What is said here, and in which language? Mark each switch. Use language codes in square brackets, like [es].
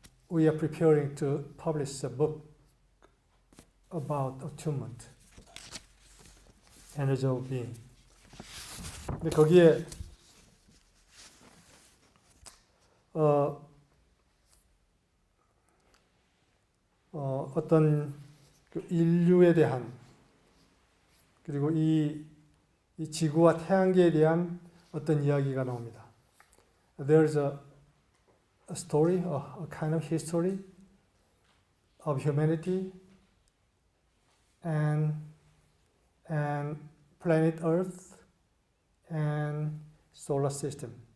[en] We are preparing to publish a book about attunement, energy of being. [ko] 근데 거기에 어떤 그 인류에 대한 그리고 이 지구와 태양계에 대한 어떤 이야기가 나옵니다. [en] There's a story, a kind of history of humanity and planet Earth and solar system.